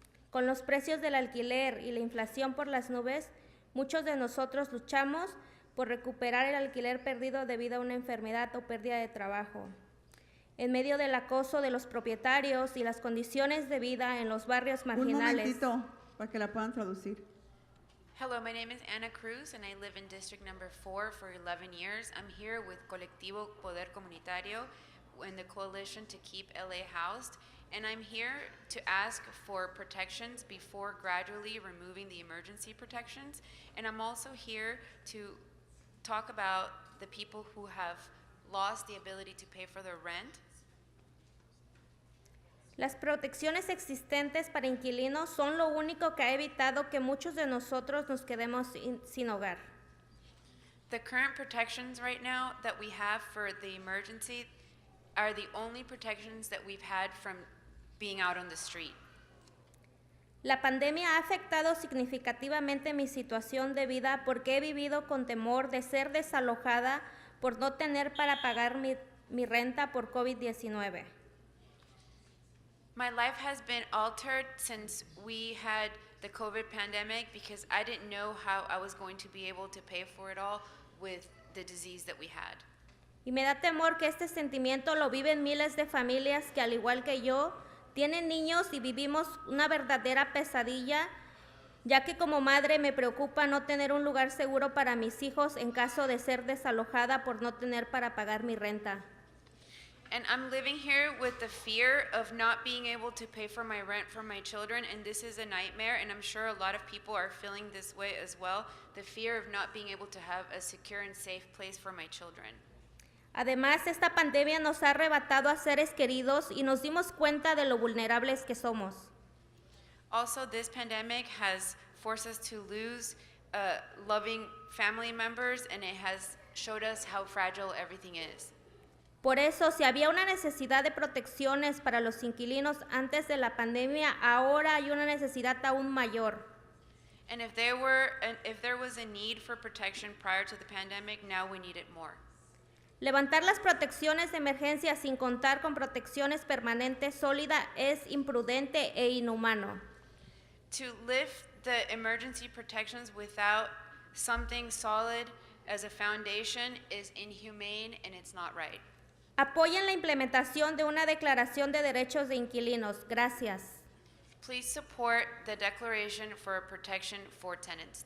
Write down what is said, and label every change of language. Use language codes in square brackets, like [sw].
[es] Con los precios del alquiler y la inflación por las nubes, muchos de nosotros luchamos por recuperar el alquiler perdido debido a una enfermedad o pérdida de trabajo. En medio del acoso de los propietarios y las condiciones de vida en los barrios marginales. Un momentito, para que la puedan traducir. [en] Hello, my name is Ana Cruz, and I live in District Number 4 for 11 years. I'm here with Colectivo Poder Comunitario and the Coalition to Keep LA Housed, and I'm here to ask for protections before gradually removing the emergency protections. And I'm also here to talk about the people who have lost the ability to pay for their rent. [es] Las protecciones existentes para inquilinos son lo único que ha evitado que muchos de nosotros nos quedemos sin hogar. [en] The current protections right now that we have for the emergency are the only protections that we've had from being out on the street. [es] La pandemia ha afectado significativamente mi situación de vida porque he vivido con temor de ser desalojada por no tener para pagar mi renta por COVID-19. [en] My life has been altered since we had the COVID pandemic because I didn't know how I was going to be able to pay for it all with the disease that we had. [es] Y me da temor que este sentimiento lo viven miles de familias que, al igual que yo, tienen niños y vivimos una verdadera pesadilla, ya que como madre me preocupa no tener un lugar seguro para mis hijos en caso de ser desalojada por no tener para pagar mi renta. [en] And I'm living here with the fear of not being able to pay for my rent for my children, and this is a nightmare, and I'm sure a lot of people are feeling this way as well, the fear of not being able to have a secure and safe place for my children. [es] Además, esta pandemia nos ha arrebatado a seres queridos y nos dimos cuenta de lo vulnerables que somos. [en] Also, this pandemic has forced us to lose loving family members, and it has showed us how fragile everything is. [es] Por eso, si había una necesidad de protecciones para los inquilinos antes de la pandemia, ahora hay una necesidad aún mayor. [en] And if there was a need for protection prior to the pandemic, now we need it more. [es] Levantar las protecciones de emergencia sin contar con protecciones permanentes sólidas es imprudente e inhumano. [en] To lift the emergency protections without something solid as a foundation is inhumane, and it's not right. [es] Apoyen la implementación de una declaración de derechos de inquilinos. Gracias. [en] Please support the Declaration for Protection for Tenants.